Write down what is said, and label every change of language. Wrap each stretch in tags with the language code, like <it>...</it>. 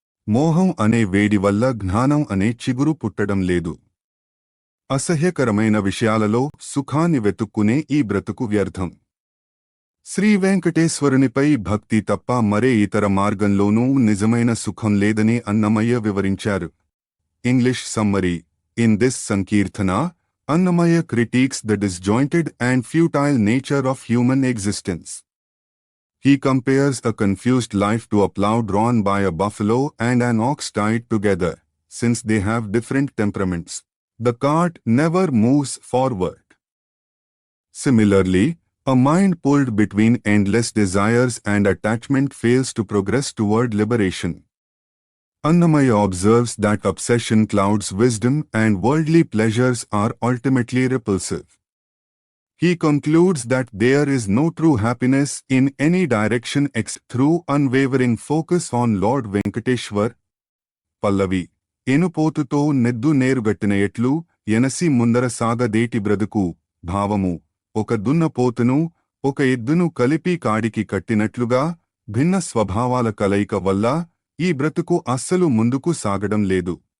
<te>మోహం అనే వేడి వల్ల జ్ఞానం అనే చిగురు పుట్టడం లేదు. అసహ్యకరమైన విషయాలలో సుఖాన్ని వెతుక్కునే ఈ బ్రతుకు వ్యర్థం. శ్రీ వెంకటేశ్వరునిపై భక్తి తప్ప మరే ఇతర మార్గంలోనూ నిజమైన సుఖం లేదని అన్నమయ్య వివరించారు.</te> <en>English summary: in this సంకీర్తన, Annamayya critiques the disjointed and futile nature of human existence. He compares a confused life to a plough drawn by a buffalo and an ox tied together. Since they have different temperaments, the cart never moves forward. Similarly, a mind pulled between endless desires and attachment fails to progress toward liberation. Annamaya observes that obsession clouds wisdom and worldly pleasures are ultimately repulsive. He concludes that there is no true happiness in any direction except through unwavering focus on Lord Venkateshwar.</en> <te>Pallavi: ఎనుపోతుతో నెద్దు నేరుగట్టిన ఎట్లు ఎనసి ముందర సాగదేటి బ్రతుకు. భావము: ఒక దున్నపోతును, ఒక ఎద్దును కలిపి కాడికి కట్టినట్లుగా భిన్న స్వభావాల కలయిక వల్ల ఈ బ్రతుకు అస్సలు ముందుకు సాగడం లేదు.</te>